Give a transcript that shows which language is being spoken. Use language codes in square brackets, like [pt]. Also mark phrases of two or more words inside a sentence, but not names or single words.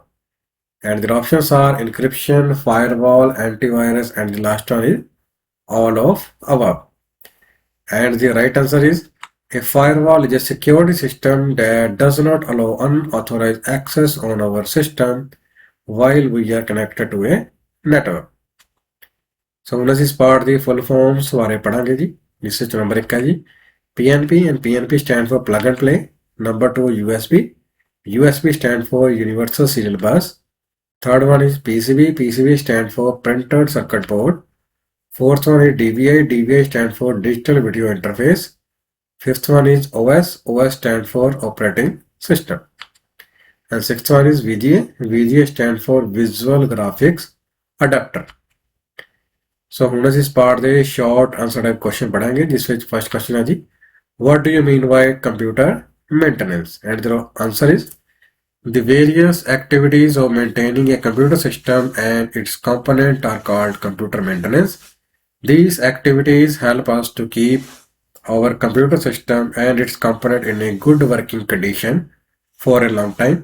[en] And the options are encryption, firewall, antivirus, and the last one is all of above. And the right answer is a firewall is a security system that does not allow unauthorized access on our system while we are connected to a network. [pa] So ਹੁਣ ਅਸੀਂ ਇਸ ਪਾਰਟ ਦੀ [en] full forms [pa] ਬਾਰੇ ਪੜਾਂਗੇ ਜੀ, ਜਿਸ ਵਿੱਚ ਨੰਬਰ 1 ਹੈ ਜੀ PNP, [en] and PNP stand for plug and play. Number 2 USB stand for universal serial bus. Third one is PCB stand for printed circuit board. Fourth one is DVI stand for digital video interface. Fifth one is OS stand for operating system. And sixth one is VGA stand for visual graphics adapter. [pa] So ਹੁਣ ਅਸੀਂ ਇਸ ਪਾਰਟ ਦੇ [en] short answer type question [pa] ਪੜਾਂਗੇ, ਜਿਸ ਵਿੱਚ [en] first question [pa] ਹੈ ਜੀ, [en] what do you mean by computer maintenance? And the answer is the various activities of maintaining a computer system and its component are called computer maintenance. These activities help us to keep our computer system and its component in a good working condition for a long time.